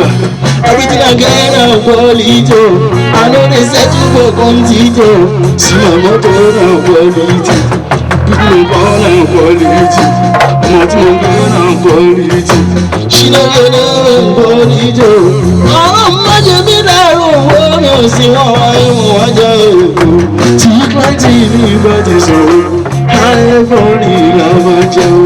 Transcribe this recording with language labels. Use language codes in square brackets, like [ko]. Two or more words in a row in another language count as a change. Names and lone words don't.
[pcm] Everything I get na quality, I no dey settle for quantity, see my motor na quality. [yo] mo bọ́ náà quality. Ọmọ tí mo gbé náà quality. Ṣínà gẹ́gẹ́ náà quality. Àwọn ọmọdé mi dàrú owó mi ò sí wọn wáyé wọn wájà òkú. Tí pàtì mi bá ti sọ̀rọ̀, ayé fọ́ọ̀rì làmájá o.